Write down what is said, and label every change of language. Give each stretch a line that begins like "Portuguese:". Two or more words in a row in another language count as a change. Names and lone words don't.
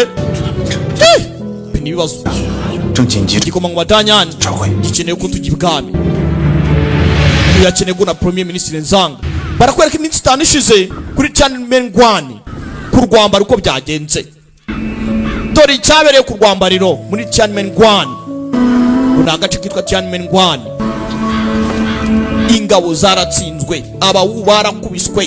Kinyarwanda: Ibi ni ibibazo.
Chinese: 正紧急着
Kinyarwanda: Igikomangoma Danyan
Chinese: 召会，
Kinyarwanda: gikeneye ko tujya ibwami. Yakeneye na
French: Premier Ministre
Kinyarwanda: Nzanga. Barakwereka iminsi 5 ishize kuri Tiananmen ku rwambaro uko byagenze. Dore icyabereye ku rwambariro muri Tiananmen. Ni agace kitwa Tiananmen. Ingabo zaratsinzwe, abawu barakubiswe.